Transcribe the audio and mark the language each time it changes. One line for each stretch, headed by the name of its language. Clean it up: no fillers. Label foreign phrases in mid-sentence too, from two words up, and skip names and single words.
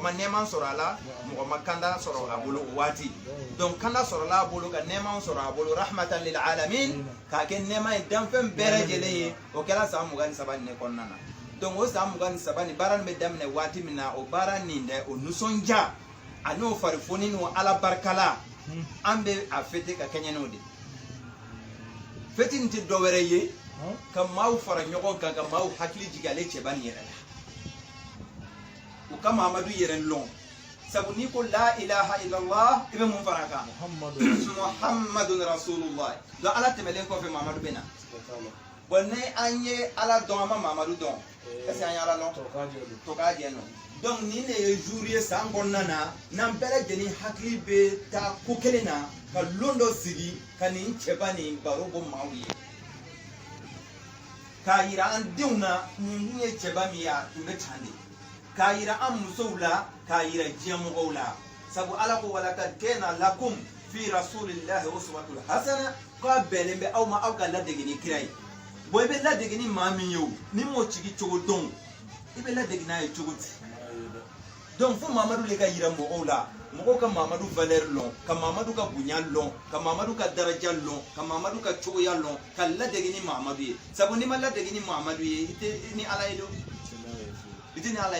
Bambara: ma nɛɛma sɔrɔ a la mɔgɔ ma kanda sɔrɔ a bolo o waati donc kanda sɔrɔla a bolo ka nɛɛma sɔrɔ a bolo
Arabic: رحمة للعالمين
Bambara: k'a kɛ nɛɛma ye danfɛn bɛɛ lajɛlen ye o kɛra san 23 nin kɔnɔna na donc o san 23 ni baara nin bɛ daminɛ waati min na o baara nin dɛ o nisɔndiya a n'o farifoni n'o ala barikala an bɛ a fêter ka kɛɲɛ n'o de fêti nin tɛ dɔ wɛrɛ ye ka maaw fara ɲɔgɔn kan ka maaw hakili jigin ale cɛba nin yɛrɛ la u ka Mamadu yɛrɛ lɔn sabu n'i ko
Arabic: لا إله إلا الله
Bambara: i bɛ mun fara a kan
Arabic: محمد رسول الله
Bambara: donc ala tɛmɛlen kɔfɛ Mamadu bɛ na bon ni an ye ala dɔn an ma Mamadu dɔn
French: est ce que
Bambara: an ye ala lɔn to k'a jɛ nɔ donc nin de ye jour ye san kɔnɔna na n'an bɛɛ lajɛlen hakili bɛ taa ko kelen na ka lon dɔ sigi ka nin cɛba nin baro bɔ maaw ye k'a yira an denw na nin kun ye cɛba min ye a tun bɛ can de k'a yira an musow la k'a yira diɲɛmɔgɔw la sabu ala ko
Arabic: ولقد كان لكم في رسول الله أسوة حسنة
Bambara: k'a bɛnnen bɛ aw ma aw ka ladege ni kira ye bon i bɛ ladege ni maa min ye o ni m'o sigi cogo dɔn i bɛ ladege n'a ye cogo di donc fo Mamadu le ka yira mɔgɔw la mɔgɔw ka Mamadu valeur lɔn ka Mamadu ka bonya lɔn ka Mamadu ka daraja lɔn ka Mamadu ka cogoya lɔn ka ladege ni Mamadu ye sabu n'i ma ladege ni Mamadu ye i tɛ ni ala ye do i tɛ ni ala